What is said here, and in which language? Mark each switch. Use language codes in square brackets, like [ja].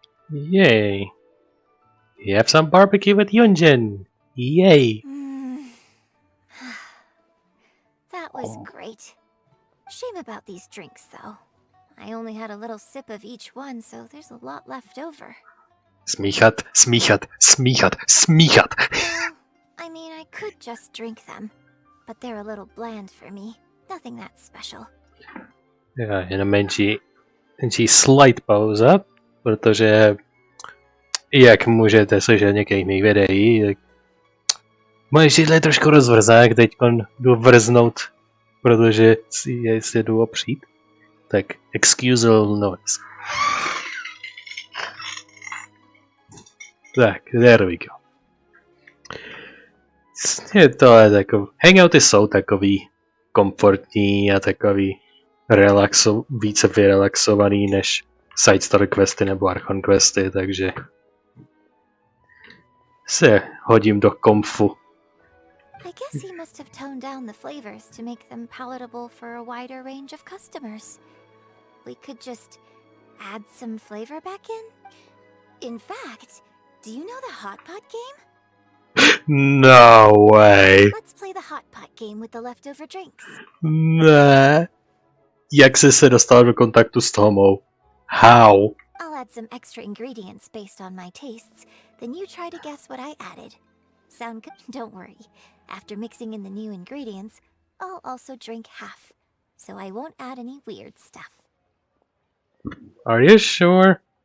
[en] Yay. You have some barbecue with Yunjin. Yay. That was great. Shame about these drinks, though. I only had a little sip of each one, so there's a lot left over. [cs] Smíchat, smíchat, smíchat, smíchat. [en] Well, I mean, I could just drink them, but they're a little bland for me. Nothing that special. [cs] Jenom menší slight pauza, protože jak můžete slyšet některých mých videí, tak moje židle je trošku rozvrzák, teď jdu vrznout, protože si jdu opřít. [en] Tak excusable noise. Tak, there we go. [cs] To je takový, hangouty jsou takový komfortní a takový více vyrelaxovaný než side story questy nebo archon questy, takže se hodím do komfu. [en] I guess he must have toned down the flavors to make them palatable for a wider range of customers. We could just add some flavor back in? In fact, do you know the hot pot game? No way. Let's play the hot pot game with the leftover drinks. [cs] Ne. Jak jsi se dostal do kontaktu s Tomou? [en] How? I'll add some extra ingredients based on my tastes, then you try to guess what I added. Sound good? Don't worry. After mixing in the new ingredients, I'll also drink half, so I won't add any weird stuff. Are you sure?